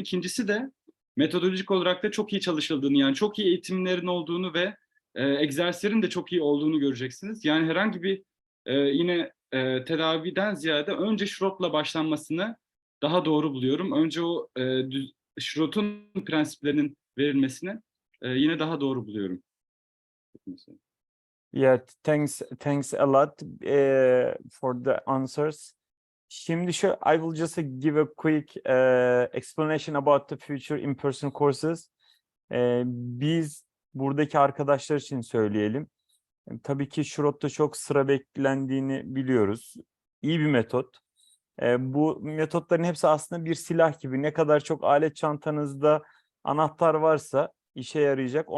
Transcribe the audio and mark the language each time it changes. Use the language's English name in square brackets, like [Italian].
[Turkish] İkincisi de metodolojik olarak da çok iyi çalışıldığını, yani çok iyi eğitimlerin olduğunu ve egzersizlerin de çok iyi olduğunu göreceksiniz. Yani herhangi bir yine tedaviden ziyade önce Schrott'la başlanmasını, daha doğru buluyorum. Önce o Schrott'un prensiplerinin verilmesini yine daha doğru buluyorum. [English] Yeah, thanks a lot for the answers. [Turkish] Şimdi [English] I will just give a quick explanation about the future in-person courses. [Turkish] Biz buradaki arkadaşlar için söyleyelim. Tabii ki Schrott'ta çok sıra beklendiğini biliyoruz. İyi bir metot. Bu metotların hepsi aslında bir silah gibi. Ne kadar çok alet çantanızda anahtar varsa işe yarayacak.